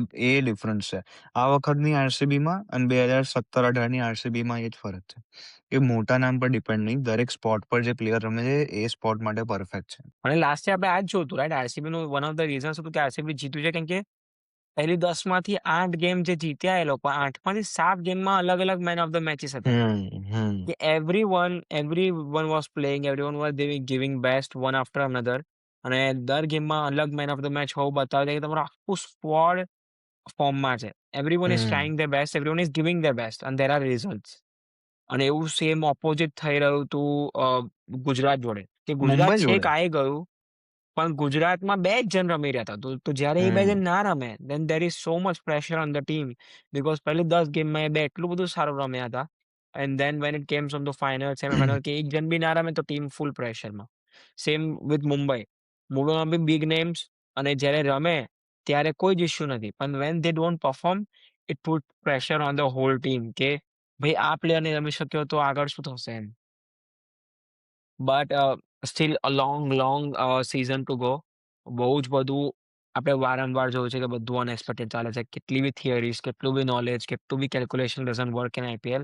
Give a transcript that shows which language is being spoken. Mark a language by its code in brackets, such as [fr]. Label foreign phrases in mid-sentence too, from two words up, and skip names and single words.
[gu] એ ડિફરન્સ છે આ વખતની આરસીબીમાં અને 2017-18ની આરસીબીમાં એ જ ફરક છે કે મોટા નામ પર ડિપેન્ડ નહીં, દરેક સ્પોટ પર જે પ્લેયર રમે છે એ સ્પોટ માટે પરફેક્ટ છે. અને [en] last year [gu] આપણે આ જ જોયું રાઈટ, આરસીબીનું [en] one of the reasons [gu] હતું કે આરસીબી જીત્યું છે કેમ કે પહેલી 10માંથી 8 ગેમ જે જીત્યા એ લોકો 8માંથી 7 ગેમમાં અલગ અલગ [en] man of the matches [gu] હતા. [en] કે everyone was playing, everyone was giving best one after another. [gu] અને દર ગેમમાં અલગ [en] man of the match [gu] હોવું બતાવે છે કે તમારું આખું સ્ક્વોડ ફોર્મમાં છે. [en] everyone is trying their best, everyone is giving their best and there are results. [gu] અને એવું [en] same opposite [gu] થઈ રહ્યું હતું ગુજરાત જોડે કે ગુજરાત છેક આવી ગયું પણ ગુજરાતમાં 2 જ જણ રમી રહ્યા હતા. તો જ્યારે એ 2 જણ ના રમે [en] then there is so much pressure on the team because [gu] પહેલી 10 ગેમમાં એ 2 એટલું બધું સારું રમ્યા હતા. [en] And then when it came on the final, semi-final [gu] કે એક જણ બી ના રમે તો [en] team full pressureમાં. same with [gu] મુંબઈમાં બી [en] big names [gu] અને જ્યારે રમે ત્યારે કોઈ જ ઇશ્યુ નથી પણ [en] when they don't perform it put pressure on the whole team [gu] કે ભાઈ આ પ્લેયર નહીં રમી શક્યો તો આગળ શું થશે એમ. [en] but still a long season to go. [gu] બહુ જ બધું આપણે વારંવાર જોયું છે કે બધું અનએક્સપેક્ટેડ ચાલે છે. કેટલી બી થિયરીઝ, કેટલું બી નોલેજ, કેટલું બી [en] calculation doesn't work in IPL.